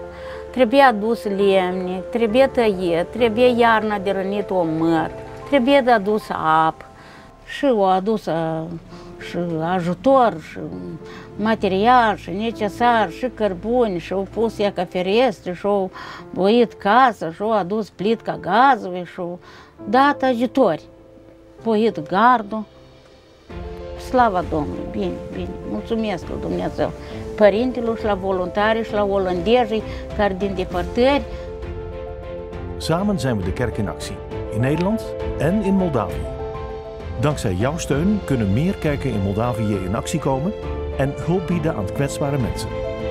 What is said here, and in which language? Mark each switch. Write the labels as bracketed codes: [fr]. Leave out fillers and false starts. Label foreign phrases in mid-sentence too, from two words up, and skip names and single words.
[ro] Trebuia adus lemne, trebuie tăiet, trebuie iarna de rănit o măr, trebuie de adus apă și o adus și ajutor, și material, și necesar, și cărbuni, și au pus ea ca ferestre, și au boit casa, și au adus plitca gazului, și au dat ajutori. Boit gardul. Slava Domnului, bine, bine, mulțumesc lui Dumnezeu, părintelor și la voluntari și la olandezii care din depărtări. [nl] Samen zijn we de kerk in actie, in Nederland en in Moldavië. Dankzij jouw steun kunnen meer kerken in Moldavië in actie komen en hulp bieden aan kwetsbare mensen.